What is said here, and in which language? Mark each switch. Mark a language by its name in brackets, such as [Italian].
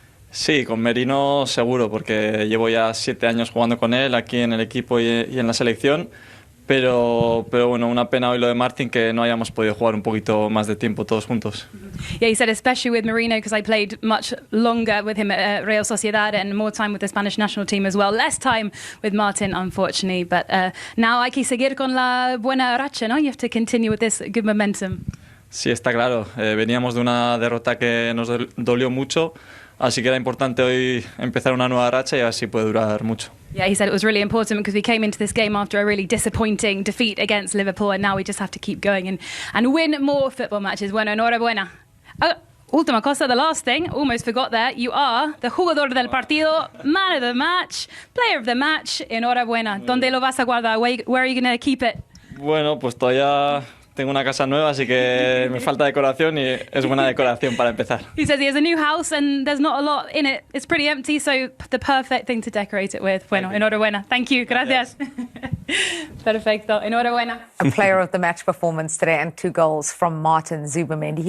[Spanish] Sí, con Merino seguro, porque llevo ya 7 años jugando con él aquí en el equipo y en la selección. Pero bueno, una pena hoy lo de Martin, que no hayamos podido jugar un poquito más de tiempo todos juntos. [English] Yeah, he said especially with Merino, because I played much longer with him at Real Sociedad and more time with the Spanish national team as well. Less time with Martin, unfortunately. But now [Spanish] hay que seguir con la buena racha, ¿no? [English] You have to continue with this good momentum. [Spanish] Sí, está claro. Veníamos de una derrota que nos dolió mucho. Así que era importante hoy empezar una nueva racha y así puede durar mucho. [English] Yeah, he said it was really important because we came into this game after a really disappointing defeat against Liverpool, and now we just have to keep going and win more football matches. [Spanish] Bueno, enhorabuena. Última cosa, [English] the last thing, almost forgot there. You are the [Spanish] jugador del partido, [English] man of the match, player of the match. [Spanish] Enhorabuena. ¿Dónde lo vas a guardar? [English] Where are you going to keep it? [Spanish] Bueno, pues todavía tengo una casa nueva, así que me falta decoración y es buena decoración para empezar. [English] He says he has a new house and there's not a lot in it. It's pretty empty, so the perfect thing to decorate it with. [Spanish] Bueno, enhorabuena. [English] Thank you. [Spanish] Gracias. Perfecto. Enhorabuena. [English] A player of the match performance today and 2 goals from Martin Zubimendi.